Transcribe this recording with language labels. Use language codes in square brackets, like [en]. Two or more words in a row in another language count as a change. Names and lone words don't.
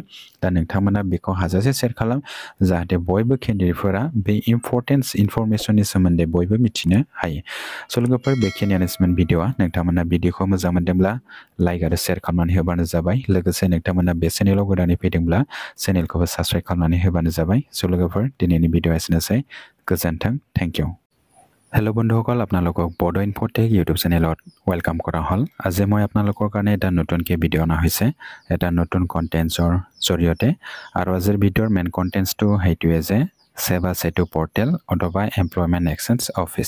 [brx] दा नोंथांमोना बेखौ हाजासे शेयार खालाम जाहाथे बयबो केन्डिडेटफोरा बे इम्परटेन्स इनफरमेसननि सोमोन्दै बयबो मिथिनो हायो। स' लोगोफोर बेखिनियानोसोमोन भिडिअआ। नोंथांमोना भिडिअखौ मोजां मोनदोंब्ला लाइक आरो शेयार खालामनानै होबानो जाबाय। लोगोसे नोंथांमोना बे चेनेलाव गोदानै फैदोंब्ला चेनेलखौबो साबस्क्राइब खालामनानै होबानो जाबाय। स' लोगोफोर दिनैनि भिडिअ एसेनोसै। गोजोन्थों, [en] thank you. [as] হেল্ল' বন্ধুসকল, আপোনালোকক বড' ইনফ'টেক ইউটিউব চেনেলত ৱেলকাম কৰা হ'ল। আজি মই আপোনালোকৰ কাৰণে এটা নতুনকৈ ভিডিঅ' অনা হৈছে, এটা নতুন কণ্টেণ্টছৰ জৰিয়তে। আৰু আজিৰ ভিডিঅ'ৰ মেইন কণ্টেণ্টছটো সেইটোৱে যে সেৱা সেতু পৰ্টেল অথবা [en] employment exchange office.